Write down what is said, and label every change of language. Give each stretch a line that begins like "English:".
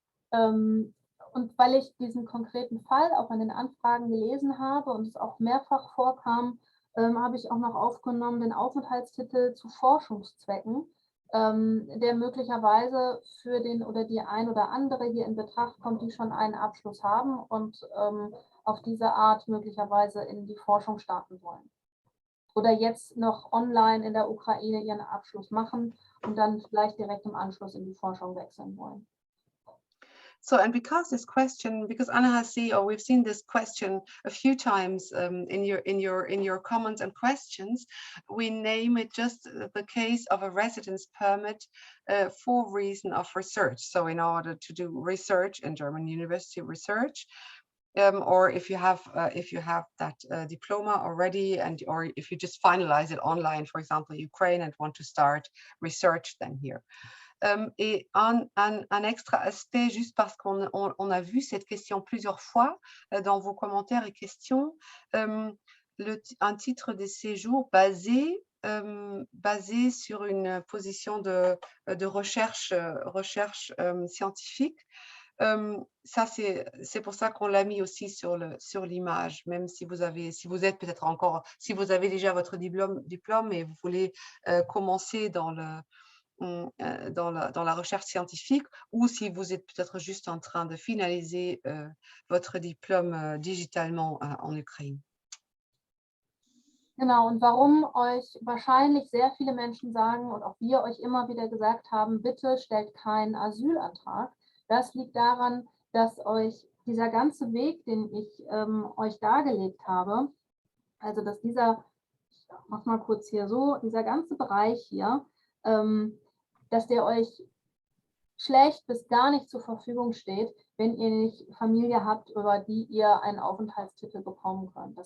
German: Und weil ich diesen konkreten Fall auch in den Anfragen gelesen habe und es auch mehrfach vorkam, habe ich auch noch aufgenommen den Aufenthaltstitel zu Forschungszwecken, der möglicherweise für den oder die ein oder andere hier in Betracht kommt, die schon einen Abschluss haben und auf diese Art möglicherweise in die Forschung starten wollen. Oder jetzt noch online in der Ukraine ihren Abschluss machen und dann vielleicht direkt im Anschluss in die Forschung wechseln wollen.
English: So, and because this question, because Anna has seen, or we've seen this question a few times in your comments and questions, we name it just the case of a residence permit for reason of research. So in order to do research in German university research, or if you have that diploma already, or if you just finalize it online, for example, Ukraine, and want to start research, then here.
French: Et un extra aspect, juste parce qu'on a vu cette question plusieurs fois dans vos commentaires et questions, un titre de séjour basé sur une position de recherche scientifique. Ça, c'est pour ça qu'on l'a mis aussi sur l'image, même si vous êtes peut-être encore, si vous avez déjà votre diplôme et vous voulez commencer dans la recherche scientifique, ou si vous êtes peut-être juste en train de finaliser votre diplôme digitalement en Ukraine.
German: Genau, und warum euch wahrscheinlich sehr viele Menschen sagen und auch wir euch immer wieder gesagt haben, bitte stellt keinen Asylantrag, das liegt daran, dass euch dieser ganze Weg, den ich euch dargelegt habe, also dass ich mach mal kurz hier so, dieser ganze Bereich hier, dass der euch schlecht bis gar nicht zur Verfügung steht, wenn ihr nicht Familie habt, über die ihr einen Aufenthaltstitel bekommen könnt.